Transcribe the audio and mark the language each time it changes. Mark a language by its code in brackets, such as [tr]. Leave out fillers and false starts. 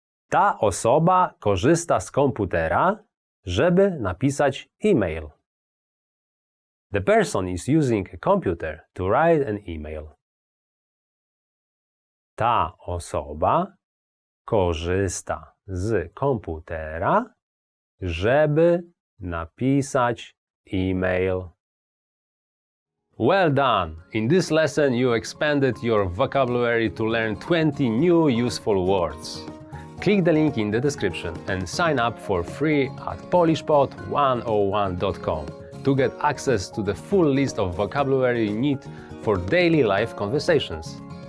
[pl] Ta osoba korzysta z komputera, żeby napisać e-mail. [en] The person is using a computer to write an email. [pl] Ta osoba korzysta z komputera, żeby napisać e-mail. [en] Well done! In this lesson you expanded your vocabulary to learn 20 new useful words. Click the link in the description and sign up for free at polishpod101.com to get access to the full list of vocabulary you need for daily life conversations.